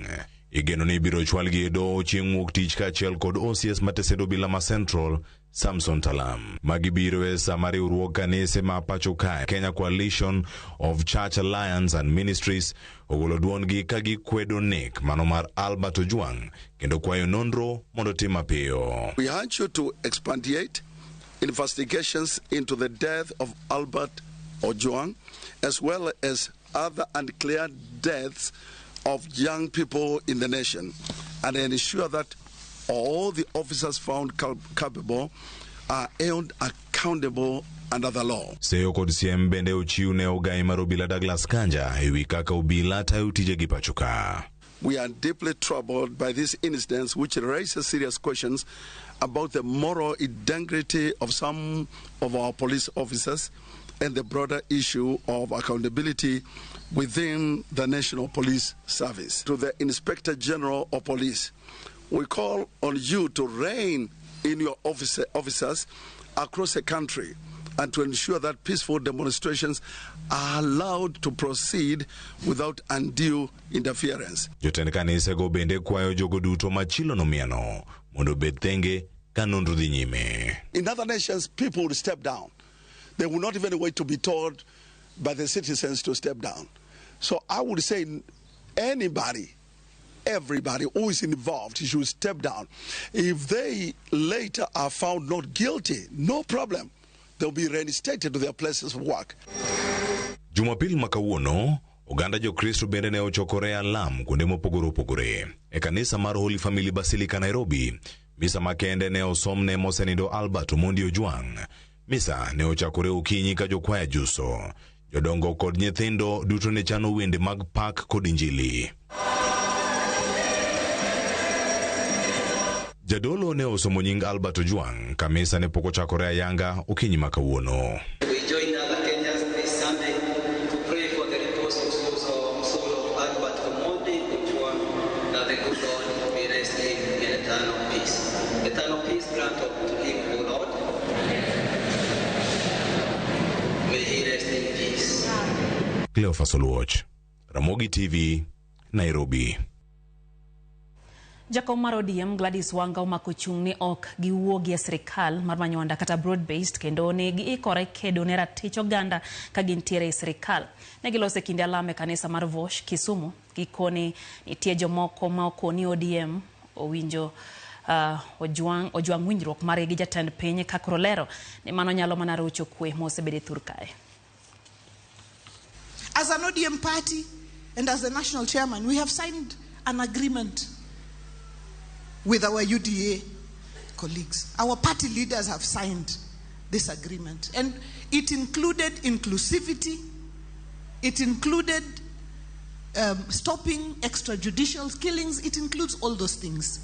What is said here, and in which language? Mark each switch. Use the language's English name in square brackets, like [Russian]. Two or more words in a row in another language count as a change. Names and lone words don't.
[Luo (Kenya and Tanzania)] Igeno ni biro chwal gi edo chieng' wuok tich kaachiel kod OCS matesend obila ma Central Samson Talam. Magibiro e sama riwruog kanise ma pacho kae Kenya Coalition of Church Alliance and Ministries ogolo duongi ka gikwedo nek mano mar Albert Ojwang kendo kwayo nonro mondo tim mapiyo. [English] We urge you to expedite investigations into the death of Albert Ojwang as well as other unclear deaths of young people in the nation and ensure that all the officers found culpable are held accountable under the law. [Luo (Kenya and Tanzania)] Seyo kod siem bende ochiu ne ogai mar obila Douglas Kanja ewi kaka obila tayo tije gi pacho ka. [English] We are deeply troubled by this incident which raises serious questions about the moral integrity of some of our police officers and the broader issue of accountability within the National Police Service. To the Inspector General of Police, we call on you to rein in your officers across the country and to ensure that peaceful demonstrations are allowed to proceed without undue interference. [Luo (Kenya and Tanzania)] Jotend kanise go bende kwayo jogo duto machilo no miano mondo bed thenge ka nonro dhi nyime. [English] In other nations, people will step down. They will not even wait to be told by the citizens to step down. So I would say anybody, everybody who is involved should step down. If they later are found not guilty, no problem. They'll be reinstated to their places of work. [Luo (Kenya and Tanzania)] Jumapili makawuono, oganda jo Kristo bende ne ochokore alam kuonde mopogore opogore. E kanisa mar Holy Family Basilica Nairobi, misa makende ne osomne mosenindo Albert Omondi Ojwang. Misa ne ochakore okinyi ka jokwaya juso. Jodongo kod nyithindo duto ne chano wende mag pak kod injili. Jadolo ne osomo nying Albert Ojwang ka misa ne poko chakore ayanga okinyi makawuono. [English] We join other Kenyans this Sunday to pray for the repose of soul of Albert Omondi Ojwang, that the good Lord may rest him in eternal peace. Eternal peace grant to him, O Lord. May he rest in peace. Cleophas Oluoch, Ramogi TV, Nairobi. [Luo (Kenya and Tanzania)] Jakom mar ODM Gladys Wanga omako chung' ni ok giwuogi e sirikal mar manyonda kata [English] broad based [Luo (Kenya and Tanzania)] kendo ne giikore kedo ne ratich oganda ka gintiere e sirikal. Ne gilose kinde alame kanisa mar Vosh Kisumu gikoni nitie jomoko ma okoni ODM owinjo Ojwang winjruok mare gi jatend piny kakoro lero ni mano nyalo mana rocho kwe mosebede thur kae. [English] As an ODM party and as the national chairman, we have signed an agreement with our UDA colleagues. Our party leaders have signed this agreement, and it included inclusivity, it included stopping extrajudicial killings, it includes all those things.